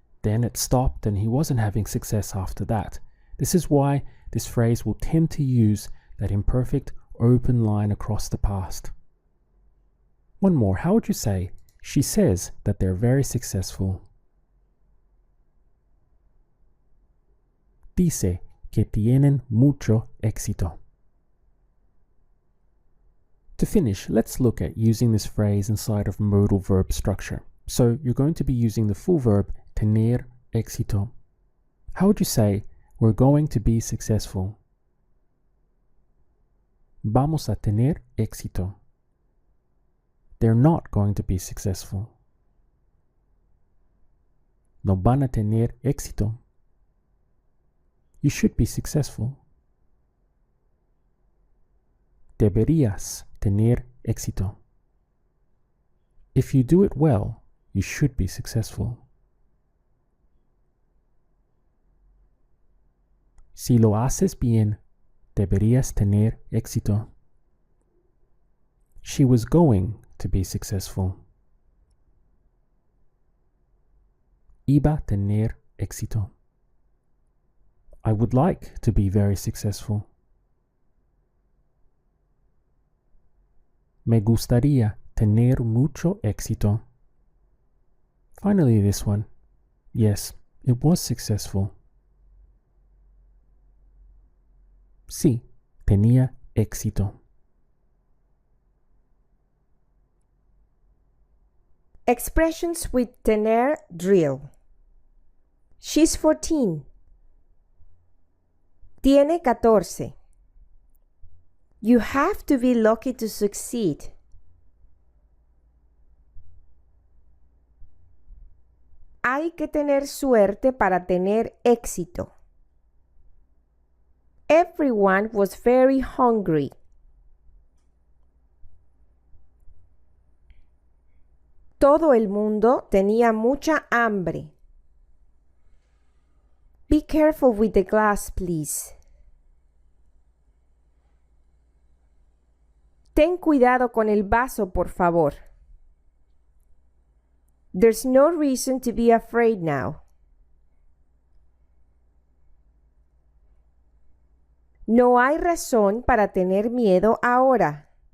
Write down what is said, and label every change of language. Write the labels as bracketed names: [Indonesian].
[English] Then it stopped and he wasn't having success after that. This is why this phrase will tend to use that imperfect open line across the past. One more. How would you say, she says that they're very successful? [Spanish] Dice que tienen mucho éxito. [English] To finish, let's look at using this phrase inside of modal verb structure. So you're going to be using the full verb [Spanish] tener éxito. [English] How would you say, we're going to be successful? [Spanish] Vamos a tener éxito. [English] They're not going to be successful. [Spanish] No van a tener éxito. [English] You should be successful. [Spanish] Deberías tener éxito. [English] If you do it well, you should be successful. [Spanish] Si lo haces bien, deberías tener éxito. [English] She was going to be successful. [Spanish] Iba a tener éxito. [English] I would like to be very successful. [Spanish] Me gustaría tener mucho éxito. [English] Finally, this one. Yes, it was successful. [Spanish] Sí, tenía éxito. [English] Expressions with tener drill. She's 14. [Spanish] Tiene 14. [English] You have to be lucky to succeed. [Spanish] Hay que tener suerte para tener éxito. [English] Everyone was very hungry. [Spanish] Todo el mundo tenía mucha hambre. [English] Be careful with the glass, please. [Spanish] Ten cuidado con el vaso, por favor. [English] There's no reason to be afraid [Spanish] No hay razón para tener miedo ahora.